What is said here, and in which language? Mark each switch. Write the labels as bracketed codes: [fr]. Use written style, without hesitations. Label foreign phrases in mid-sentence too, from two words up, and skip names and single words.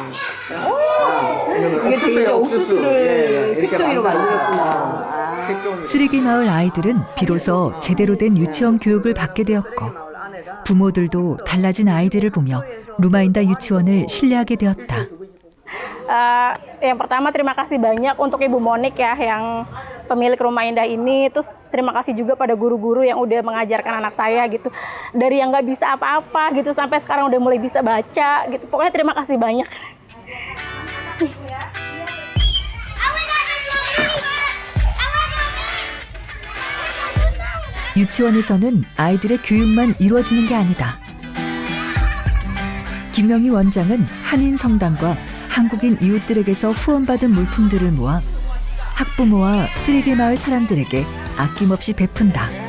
[ko] 이게 되게 옥수수를 색종이로 만들었구나. 쓰레기 마을 아이들은 비로소 제대로 된 유치원 교육을 받게 되었고 부모들도 달라진 아이들을 보며 루마인다 유치원을 신뢰하게 되었다. [id] Yang pertama terima kasih banyak untuk Ibu Monik ya yang pemilik Rumah Indah ini. Terus terima kasih juga pada guru-guru yang udah mengajarkan anak saya gitu. Dari yang nggak bisa apa-apa gitu sampai sekarang udah mulai bisa baca gitu. Pokoknya terima kasih banyak. [ko] 유치원에서는 아이들의 교육만 이루어지는 게 아니다. 김영희 원장은 한인 성당과 한국인 이웃들에게서 후원받은 물품들을 모아 학부모와 쓰레기 마을 사람들에게 아낌없이 베푼다.